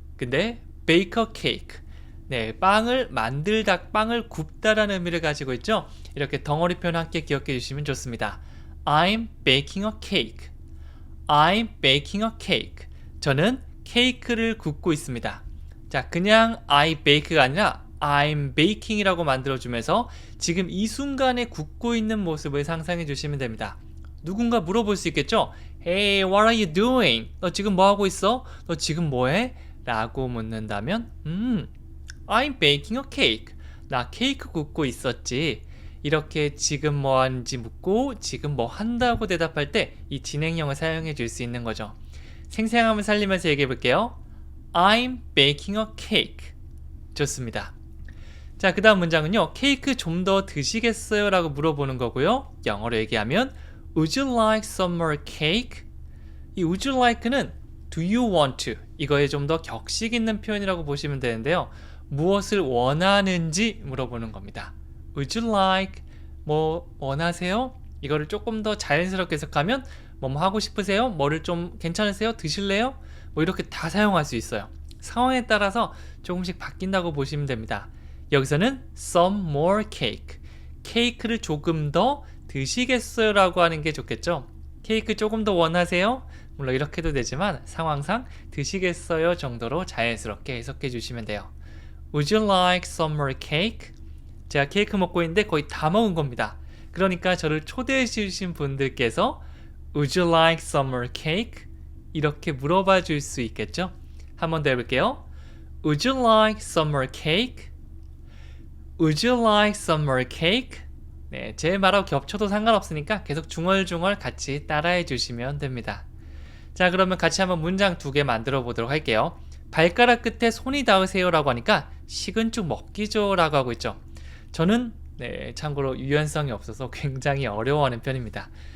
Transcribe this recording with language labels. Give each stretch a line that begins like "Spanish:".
Korean: 근데
English: bake a cake.
Korean: 네, 빵을 만들다, 빵을 굽다라는 의미를 가지고 있죠. 이렇게 덩어리 표현 함께 기억해 주시면 좋습니다.
English: I'm baking a cake. I'm baking a cake.
Korean: 저는 케이크를 굽고 있습니다. 자, 그냥 I bake가 아니라 I'm baking이라고 만들어주면서 지금 이 순간에 굽고 있는 모습을 상상해 주시면 됩니다. 누군가 물어볼 수 있겠죠?
English: Hey, what are you doing?
Korean: 너 지금 뭐 하고 있어? 너 지금 뭐 해? 라고 묻는다면
English: I'm baking a cake.
Korean: 나 케이크 굽고 있었지. 이렇게 지금 뭐 하는지 묻고 지금 뭐 한다고 대답할 때 이 진행형을 사용해 줄 수 있는 거죠. 생생함을 살리면서 얘기해 볼게요.
English: I'm baking a cake.
Korean: 좋습니다. 자, 그 다음 문장은요. 케이크 좀 더 드시겠어요? 라고 물어보는 거고요. 영어로 얘기하면
English: Would you like some more cake? 이 would you like는 do you want to?
Korean: 이거에 좀 더 격식 있는 표현이라고 보시면 되는데요. 무엇을 원하는지 물어보는 겁니다.
English: Would you like?
Korean: 뭐 원하세요? 이거를 조금 더 자연스럽게 해석하면 뭐 하고 싶으세요? 뭐를 좀 괜찮으세요? 드실래요? 뭐 이렇게 다 사용할 수 있어요. 상황에 따라서 조금씩 바뀐다고 보시면 됩니다. 여기서는
English: some more cake.
Korean: 케이크를 조금 더 드시겠어요? 라고 하는 게 좋겠죠. 케이크 조금 더 원하세요? 물론 이렇게 해도 되지만 상황상 드시겠어요? 정도로 자연스럽게 해석해 주시면 돼요.
English: Would you like some more cake?
Korean: 제가 케이크 먹고 있는데 거의 다 먹은 겁니다. 그러니까 저를 초대해 주신 분들께서
English: Would you like some more cake?
Korean: 이렇게 물어봐 줄 수 있겠죠? 한 번 더 해볼게요.
English: Would you like some more cake? Would you like some more cake?
Korean: 네, 제 말하고 겹쳐도 상관없으니까 계속 중얼중얼 같이 따라해 주시면 됩니다. 자, 그러면 같이 한번 문장 두 개 만들어 보도록 할게요. 발가락 끝에 손이 닿으세요 라고 하니까 식은 죽 먹기죠 라고 하고 있죠. 저는 참고로 유연성이 없어서 굉장히 어려워하는 편입니다.